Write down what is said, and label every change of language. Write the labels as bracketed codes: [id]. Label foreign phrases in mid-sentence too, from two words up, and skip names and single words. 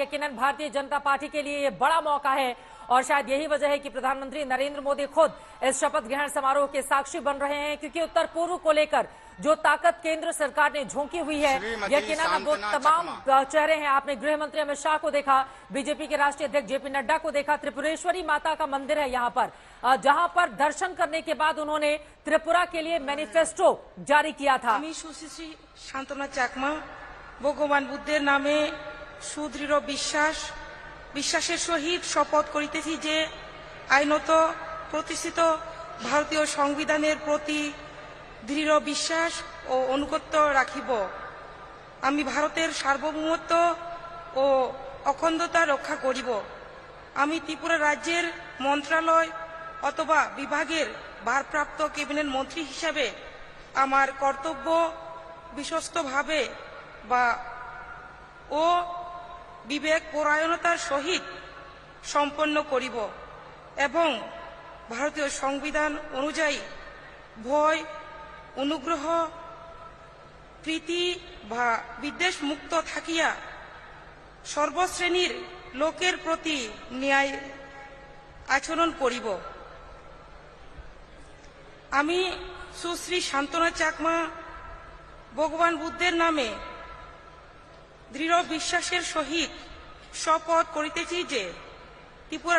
[hi] यकीनन भारतीय जनता पार्टी के लिए ये बड़ा मौका है, और शायद यही वजह है कि प्रधानमंत्री नरेंद्र मोदी खुद इस शपथ ग्रहण समारोह के साक्षी बन रहे हैं, क्योंकि उत्तर पूर्व को लेकर जो ताकत केंद्र सरकार ने झोंकी हुई है, यकीनन वो तमाम चेहरे हैं। आपने गृह मंत्री अमित शाह को देखा, बीजेपी के राष्ट्रीय अध्यक्ष जेपी नड्डा को देखा, त्रिपुरेश्वरी माता का मंदिर है यहाँ पर, जहां पर दर्शन करने के बाद उन्होंने त्रिपुरा के लिए मैनिफेस्टो जारी किया था। [bn] সুশ্রী শান্তনা চাকমা ভগবান বুদ্ধের নামে সুদৃঢ় বিশ্বাসের সহিত শপথ করিতেছি যে আইনত প্রতিষ্ঠিত ভারতীয় সংবিধানের প্রতি দৃঢ় বিশ্বাস ও অনুগত্য রাখিব। আমি ভারতের সার্বভৌমত্ব ও অখণ্ডতা রক্ষা করিব। আমি ত্রিপুরা রাজ্যের মন্ত্রণালয় অথবা বিভাগের ভারপ্রাপ্ত ক্যাবিনেট মন্ত্রী হিসাবে আমার কর্তব্য বিশ্বস্তভাবে বা ও বিবেক পরায়ণতার সহিত সম্পন্ন করিব এবং ভারতীয় সংবিধান অনুযায়ী ভয় অনুগ্রহ প্রীতি বা বিদ্বেষ মুক্ত থাকিয়া সর্বশ্রেণীর লোকের প্রতি ন্যায় আচরণ করিব। আমি সুশ্রী শান্তনা চাকমা ভগবান বুদ্ধের নামে দৃঢ় বিশ্বাসের সহিত শপথ করিতেছি যে ত্রিপুরা